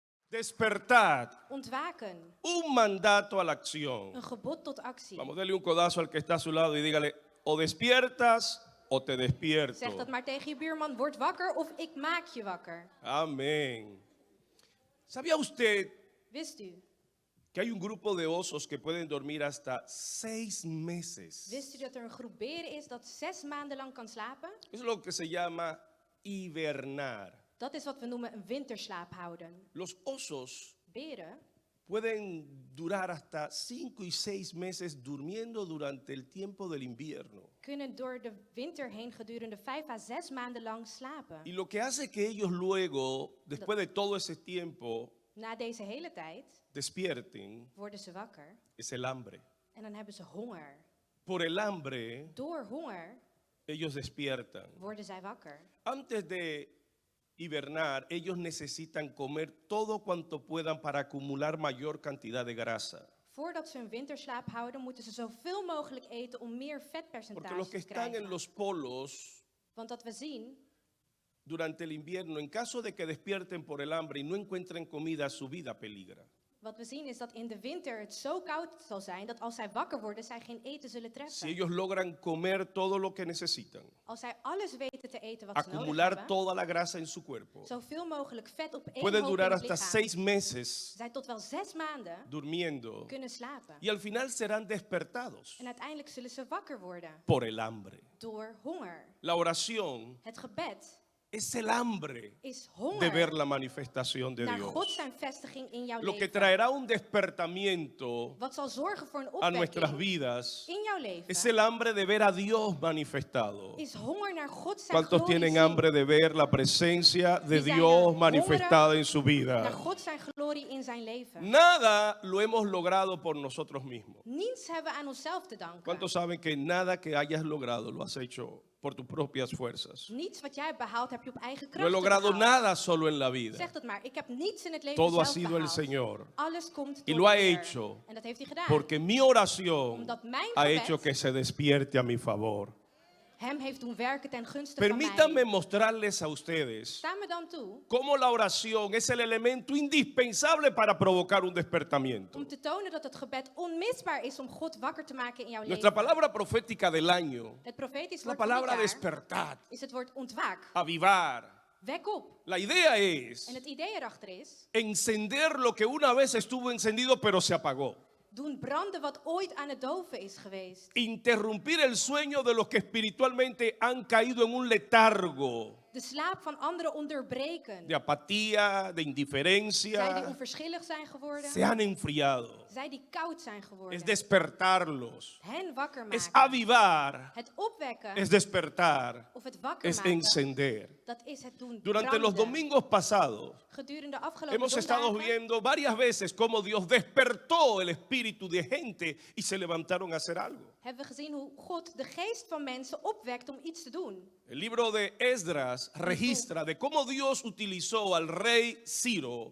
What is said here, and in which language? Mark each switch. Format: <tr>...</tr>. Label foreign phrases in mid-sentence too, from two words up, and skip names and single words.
<es>Despertad.</es> <nl>Ontwaken.</nl> <es>Un mandato a la acción.</es> <nl>Een gebod tot actie.</nl> <es>Vamos, dale un codazo al que está a su lado y dígale, o despiertas o te</es> <nl>Zeg</nl> <es>despierto.</es> <nl>dat maar tegen je buurman. Word wakker of ik maak je wakker.</nl> <es>Amén. ¿Sabía usted</es> <nl>Wist u?</nl> <es>que hay un grupo de osos que pueden dormir hasta 6 meses?</es> <nl>Wist u dat er een groep beren is dat 6 maanden lang kan slapen?</nl> <es>Es lo que se llama hibernar.</es> <nl>Dat is wat we noemen een winterslaap houden.</nl> <es>Los osos</es> <nl>Beren</nl> <es>pueden durar hasta 5 y 6 meses durmiendo durante el tiempo del invierno.</es> <nl>kunnen door de winter heen gedurende 5 à 6 maanden lang slapen.</nl> <es>Y lo que hace que ellos luego, después de todo ese tiempo,</es> <nl>Na deze hele tijd</nl> <es>despierten,</es> <nl>worden ze wakker</nl> <es>es el hambre.</es> <nl>en dan hebben ze honger.</nl> <es>Por el hambre,</es> <nl>Door honger</nl> <es>ellos despiertan.</es> <nl>worden zij wakker.</nl> <es>Antes de hibernar, ellos necesitan comer todo cuanto puedan para acumular mayor cantidad de grasa.</es> <nl>Voordat ze een winterslaap houden, moeten ze zoveel mogelijk eten om meer</nl> <es>Porque los</es> <nl>vetpercentage</nl> <es>que</es> <nl>te</nl> <es>están en</es> <nl>krijgen.</nl> <es>los polos</es> <nl>Want wat we zien,</nl> <es>durante el invierno, en caso de que despierten por el hambre y no encuentren comida, su vida peligra.</es> <nl>wat we zien is dat in de winter het zo koud zal zijn dat als zij wakker worden, zij geen eten zullen</nl> <es>Si</es> <nl>treffen.</nl> <es>ellos logran comer todo lo que necesitan,</es> <nl>Als zij alles weten te eten wat ze nodig</nl> <es>acumular</es> <nl>hebben,</nl> <es>toda la grasa en su cuerpo,</es> <nl>zoveel mogelijk vet op één</nl> <es>pueden</es> <nl>hoop</nl> <es>durar</es> <nl>in het</nl> <es>hasta</es> <nl>lichaam,</nl> <es>6 meses</es> <nl>zij tot wel 6 maanden</nl> <es>durmiendo</es> <nl>kunnen slapen.</nl> <es>y al final serán despertados</es> <nl>En uiteindelijk zullen ze wakker worden</nl> <es>por el hambre.</es> <nl>door honger.</nl> <es>La oración</es> <nl>Het gebed</nl> <es>es el hambre</es> <nl>is de honger</nl> <es>ver la manifestación de</es> <nl>naar God</nl> <es>Dios.</es> <nl>zijn vestiging in jouw</nl> <es>Lo que</es> <nl>leven.</nl> <es>traerá un despertamiento</es> <nl>Wat zal zorgen voor een</nl> <es>a nuestras</es> <nl>opwekking</nl> <es>vidas</es> <nl>in jouw leven</nl> <es>es el hambre de ver a Dios manifestado.</es> <nl>is honger naar God zijn</nl> <es>¿Cuántos</es> <nl>glorie</nl> <es>tienen</es> <nl>zien?</nl> <es>hambre de ver la presencia de</es> <nl>Die zijn</nl> <es>Dios</es> <nl>hongeren</nl> <es>manifestada en su</es> <nl>Naar</nl> <es>vida?</es> <nl>God zijn glorie in zijn leven.</nl> <es>Nada lo hemos logrado por nosotros mismos.</es> <nl>Niets hebben we aan onszelf te danken.</nl> <es>¿Cuántos saben que nada que hayas logrado lo has hecho por tus propias fuerzas?</es> <nl>Niets wat jij hebt behaald heb je op eigen</nl> <es>No he</es> <nl>kracht</nl> <es>logrado</es> <nl>behaald.</nl> <es>nada solo en la vida.</es> <nl>Zeg dat maar. Ik heb niets in het leven</nl> <es>Todo ha</es> <nl>zelf</nl> <es>sido el</es> <nl>behaald.</nl> <es>Señor.</es> <nl>Alles komt</nl> <es>Y</es> <nl>door</nl> <es>lo ha</es> <nl>de Heer.</nl> <es>hecho</es> <nl>En dat heeft hij gedaan.</nl> <es>porque mi oración</es> <nl>Omdat mijn</nl> <es>ha</es> <nl>gebed</nl> <es>hecho que se despierte a mi favor.</es> <nl>hem heeft doen werken ten gunste van</nl> <es>Permítanme</es> <nl>mij.</nl> <es>mostrarles a ustedes</es> <nl>Sta me dan toe</nl> <es>cómo la oración es el elemento indispensable para provocar un despertamiento.</es> <nl>om te tonen dat het gebed onmisbaar is om God wakker te maken in jouw</nl> <es>Nuestra</es> <nl>leven.</nl> <es>palabra profética del año</es> <nl>Het profetisch</nl> <es>es la</es> <nl>woord van dit</nl> <es>palabra</es> <nl>jaar</nl> <es>despertar,</es> <nl>is het woord ontwaak.</nl> <es>avivar.</es> <nl>Wek op.</nl> <es>La idea es</es> <nl>En het idee erachter is,</nl> <es>encender lo que una vez estuvo encendido pero se apagó.</es> <nl>doen branden wat ooit aan het doven is geweest.</nl> <es>Interrumpir el sueño de los que espiritualmente han caído en un letargo</es> <nl>De slaap van anderen onderbreken.</nl> <es>de apatía, de</es> <nl>Zij die</nl> <es>indiferencia.</es> <nl>onverschillig zijn geworden.</nl> <es>Se han enfriado.</es> <nl>Zij die koud zijn geworden.</nl> <es>Es despertarlos.</es> <nl>Hen wakker</nl> <es>Es</es> <nl>maken.</nl> <es>avivar.</es> <nl>Het opwekken</nl> <es>Es despertar.</es> <nl>of het wakker</nl> <es>Es</es> <nl>maken.</nl> <es>encender.</es> <nl>Dat is het doen</nl> <es>Durante los</es> <nl>branden.</nl> <es>domingos pasados</es> <nl>Gedurende de afgelopen</nl> <es>hemos estado</es> <nl>zondagen</nl> <es>viendo varias veces cómo Dios despertó el espíritu de gente y se levantaron a hacer algo.</es> <nl>hebben we gezien hoe God de geest van mensen opwekt om iets te doen.</nl> <es>El libro de Esdras registra de cómo Dios utilizó al rey Ciro</es>